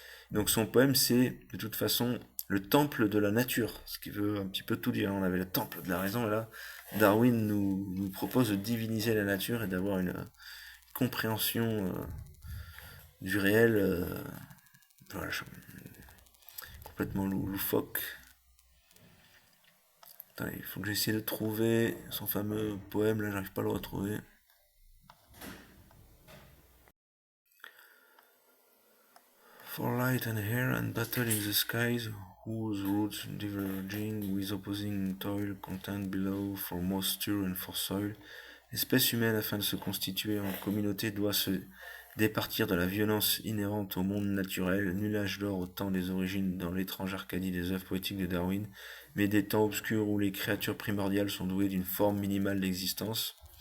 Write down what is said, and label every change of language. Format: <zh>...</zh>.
<fr>Donc son poème, c'est de toute façon le temple de la nature, ce qui veut un petit peu tout dire. On avait le temple de la raison, et là, Darwin nous propose de diviniser la nature et d'avoir une compréhension du réel voilà, complètement loufoque. Attends, il faut que j'essaie de trouver son fameux poème, là j'arrive pas à le retrouver.</fr> <en>For light and air and battle in the skies, whose roots diverging with opposing toil contend below for moisture and for soil.</en> <fr>L'espèce humaine, afin de se constituer en communauté, doit se départir de la violence inhérente au monde naturel. Nul âge d'or au temps des origines dans l'étrange Arcadie des œuvres poétiques de Darwin, mais des temps obscurs où les créatures primordiales sont douées d'une forme minimale d'existence.</fr>